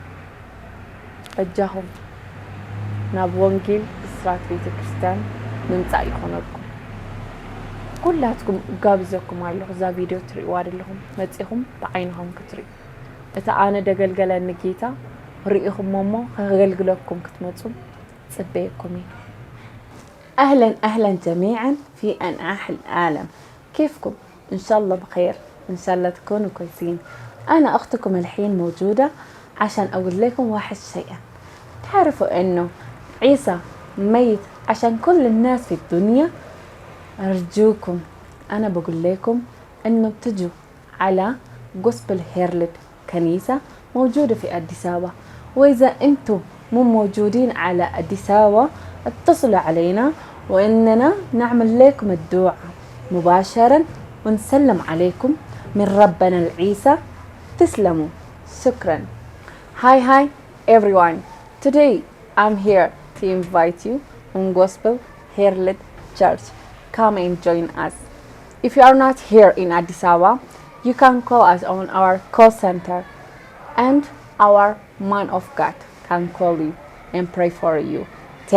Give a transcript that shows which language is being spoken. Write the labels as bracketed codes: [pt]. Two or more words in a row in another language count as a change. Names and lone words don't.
[ti] እጃኹም ናብ ወንጌል ብስራት ቤተክርስቲያን ምምፃእ ይኹነኩም። ኩላትኩም ጋብዘኩም ኣለኹ። እዛ ቪድዮ ትሪእዋ ኣለኹም መጽኹም ብዓይንኹም ክትሪኡ እታ ኣነ ደገልገለኒ ጌታ ርኢኹም እሞ ከገልግለኩም ክትመፁ ጽበየኩም እዩ። [ar] أهلا جميعا في أنحاء العالم، كيفكم؟ إن شاء الله بخير، إن شاء الله تكونوا كويسين. أنا أختكم الحين موجودة عشان أقول لكم واحد شيء. تعرفوا إنه عيسى ميت عشان كل الناس في الدنيا؟ أرجوكم أنا بقول لكم إنه بتجوا على غوسبل هيرلد، كنيسة موجودة في أديس أبابا، وإذا أنتم مو موجودين على أديس أبابا اتصلوا علينا وإننا نعمل لكم الدعاء مباشرة ونسلم عليكم من ربنا العيسى. تسلموا. شكرا. [en] Hi everyone. Today I'm here to invite you on Gospel Herald Church. Come and join us. If you are not here in Addis Ababa, you can call us on our call center, and our man of God can call you and pray for you.